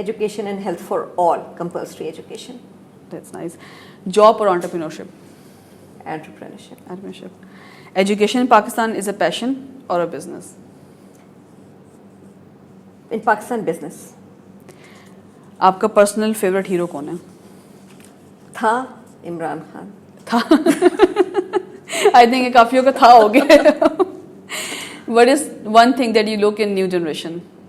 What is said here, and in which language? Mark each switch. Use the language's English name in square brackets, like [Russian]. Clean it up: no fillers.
[English] Education and health for all. Compulsory education. That's nice. Job or entrepreneurship? Entrepreneurship. Education in Pakistan is a passion or a business? In Pakistan, business. [Hindi] आपका personal favourite hero कौन है? था इमरान खान. था. [English] I think [Hindi] काफियों का था हो गया. [English] What is one thing that you look in new generation?